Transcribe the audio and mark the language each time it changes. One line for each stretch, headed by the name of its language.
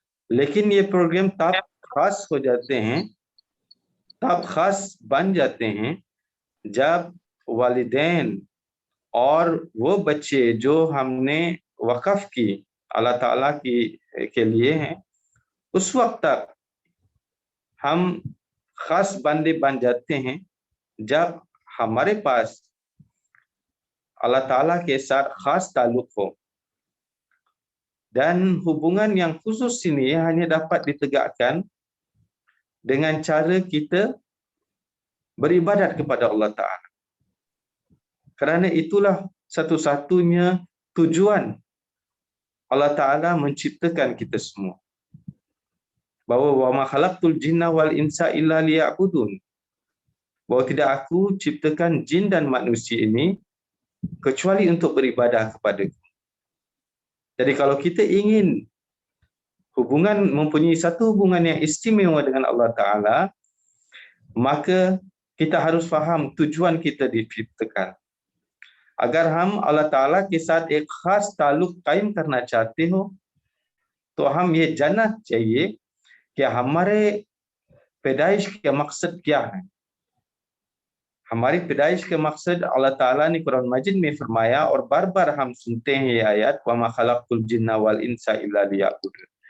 Hindi: लेकिन ये प्रोग्राम तब खास हो जाते हैं, तब खास बन जाते हैं जब वालिदैन और वो बच्चे जो हमने वक़फ़ की अल्लाह ताला के लिए हैं, उस वक्त तक हम खास बंदे बन जाते हैं जब हमारे पास अल्लाह ताला के साथ खास ताल्लुक हो.
Malay: Dan hubungan yang khusus ini hanya dapat ditegakkan dengan cara kita beribadat kepada Allah Ta'ala. Kerana itulah satu-satunya tujuan Allah Ta'ala menciptakan kita semua.
Arabic: Bahawa wa ma khalaqtul jinna wal insa illa liya'budun.
Malay: Bahawa tidak aku ciptakan jin dan manusia ini kecuali untuk beribadah kepadaku. Jadi kalau kita ingin mempunyai satu hubungan yang istimewa dengan Allah Ta'ala, maka kita harus faham tujuan kita diciptakan.
Hindi: अगर हम अल्लाह ताला के साथ एक खास ताल्लुक कायम करना चाहते हो, तो हम ये जानना चाहिए कि हमारे पैदाइश का मकसद क्या है। हमारी पैदाइश का मकसद अल्लाह ताला ने कुरान मजीद में फरमाया, और बार बार हम सुनते हैं ये आयत,
Arabic: वमा खलक़तुल जिन्ना वल इंसा इल्ला लियअबुदून।